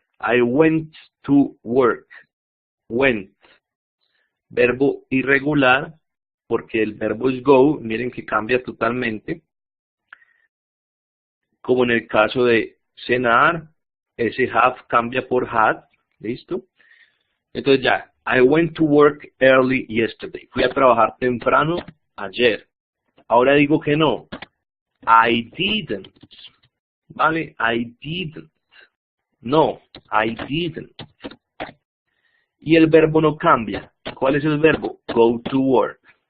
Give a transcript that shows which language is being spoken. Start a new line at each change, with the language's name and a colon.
English: I went to work. Went.
Spanish: Verbo irregular, porque el verbo es go. Miren que cambia totalmente. Como en el caso de cenar, ese have cambia por had. ¿Listo? Entonces ya.
English: I went to work early yesterday.
Spanish: Fui a trabajar temprano ayer. Ahora digo que no.
English: I didn't.
Spanish: ¿Vale? I didn't.
English: No, I didn't.
Spanish: Y el verbo no cambia. ¿Cuál es el verbo?
English: Go to work.